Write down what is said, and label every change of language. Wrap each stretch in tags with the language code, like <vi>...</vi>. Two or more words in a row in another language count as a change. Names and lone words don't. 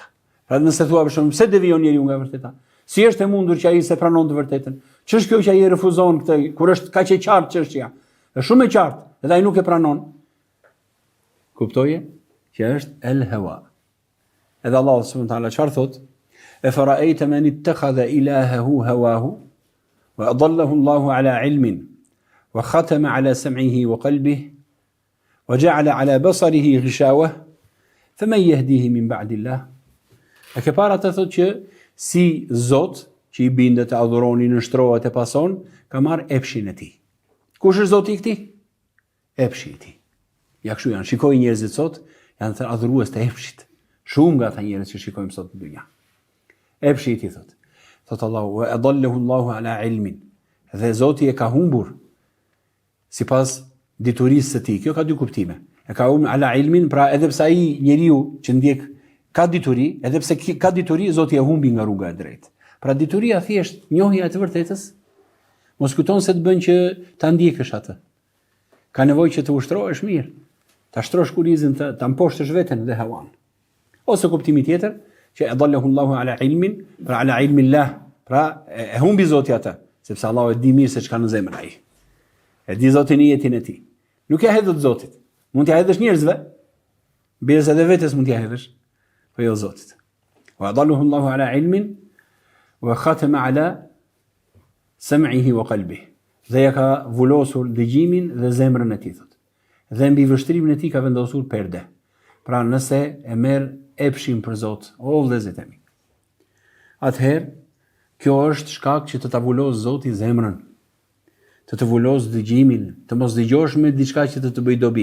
<sq>Pra nëse thua për shembull, pse devijon njeriu nga e vërteta? Si është e mundur që ai se pranon të vërtetën? Ç'është kjo që ai refuzon këtë, kur është kaq e qartë çështja? Është shumë e qartë, dhe ai nuk e pranon. Kuptoje? Që është</sq> <ar>الهوى.</ar> <sq>Edhe Allah</sq> <ar>سبحانه وتعالى</ar> <sq>çfarë thotë?</sq> <ar>أفرأيت من اتخذ إلهه هواه وأضله الله على علم وختم على سمعه وقلبه وجعل على بصره غشاوة فمن يهديه من بعد الله.</ar> <sq>A ke para të thotë që si Zot që i bindet, e adhuroni, nështrohet, e pason, ka marrë epshin e tij. Kush është Zoti i këtij? Epshi i tij. Ja kështu janë. Shikoj njerëzit sot, janë të adhurues të epshit. Shumë nga ata njerëz që shikojmë sot në dynja. Epshi i tij thotë. Thotë Allahu,</sq> <ar>وأضله الله على علم.</ar> <sq>dhe Zoti e ka humbur sipas diturisë së tij. Kjo ka dy kuptime. E ka humbur</sq> <ar>على علم,</ar> <sq>pra edhe pse ai njeriu që ndjek ka dituri, edhe pse ka dituri, Zoti e humbi nga rruga e drejtë. Pra dituria thjesht njohja e të vërtetës, mos kujton se të bën që ta ndjekësh atë. Ka nevojë që të ushtrohesh mirë, ta shtrosh kurizin, ta mposhtësh veten dhe hawan. Ose kuptimi tjetër, që</sq> <ar>أضله الله على علم,</ar> <sq>pra</sq> <ar>على علم الله,</ar> <sq>pra e humbi Zoti atë, sepse Allahu e di mirë se çka në zemrën ai. E di Zoti niyetin e tij. Nuk ja hedhët Zotit. Mund t'ja hedhësh njerëzve, bërës edhe vetes mund t'ja hedhësh, po jo Zotit.</sq> <ar>وأضله الله على علم وختم على سمعه وقلبه.</ar> <sq>Dhe ja ka vullosur dëgjimin dhe zemrën e tij thot. Dhe mbi vështrimin e tij ka vendosur perde. Pra nëse e merr epshin për Zot, o vëllezërit e mi. Atëherë, kjo është shkak që të ta vulos Zoti zemrën, të vulos dëgjimin, të mos dëgjosh me diçka që të bëj dobi.</sq>